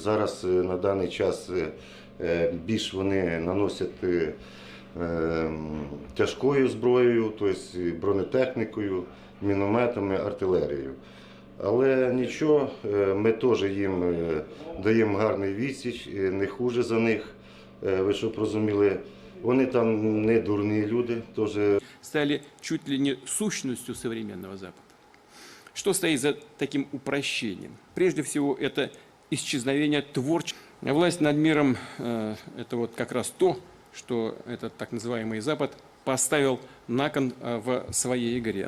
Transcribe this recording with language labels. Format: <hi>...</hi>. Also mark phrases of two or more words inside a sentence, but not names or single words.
<uk>Зараз на даний час більш вони наносять тяжкою зброєю, тобто бронетехнікою, мінометами, артилерією. Але нічого, ми теж їм даємо гарний відсіч,</uk> <ru>не хуже</ru> <uk>за них, ви щоб розуміли. Вони там не дурні люди. Тоже.</uk> <ru>Стали чуть ли не сущностью современного Запада. Что стоит за таким упрощением? Прежде всего, это исчезновение творчества. Власть над миром – это вот как раз то, что этот так называемый Запад поставил на кон в своей игре.</ru>